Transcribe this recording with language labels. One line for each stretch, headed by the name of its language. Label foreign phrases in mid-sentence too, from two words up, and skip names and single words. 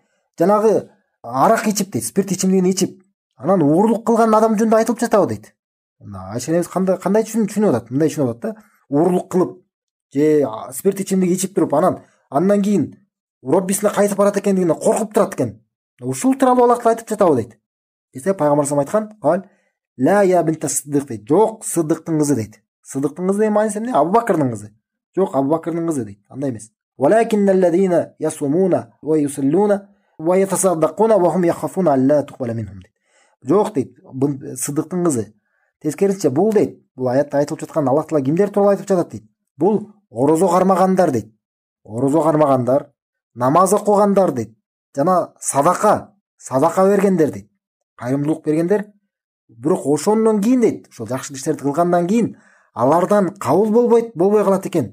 Kyrgyz: Жанагы арак ичип дейт, спирт ичимдигин ичип, анан уурлук кылган адам жөнүндө айтылып жатабы дейт. Айша энебиз кандай түшүнүп атат? Мындай түшүнүп атат да. Уурлук кылып же спирт ичимдик ичип туруп андан кийин Роббисине кайтып барат экендигине коркуп турат экен. Ушул тууралуу Аллах Таала айтып жатабы дейт. Десе пайгамбар
Arabic: صلى الله عليه وسلم
Kyrgyz: айткан:
Arabic: "لا يا بنت الصديق" дейт.
Kyrgyz: Жок, Сиддиктин кызы дейт. Сиддиктин кызы деген мааниси эмне? Абу Бакырдын кызы. Жок, Абу Бакырдын кызы дейт. Андай эмес.
Arabic: "ولكن الذين يصومون ويصلون ويتصدقون وهم يخافون ألا تقبل منهم" дейт.
Kyrgyz: Жок дейт, Сиддиктин кызы. Тескерисинче бул дейт. Бул аятта айтылып жаткан Аллах Таала кимдер тууралуу айтып жатат дейт. Бул орозо кармагандар дейт. Орозо кармагандар, намаз окугандар дейт. Жана садака бергендер дейт. Кайрымдуулук бергендер. Бирок ошондон кийин дейт, ошол жакшы иштерди кылгандан кийин алардан кабыл болбой калат экен.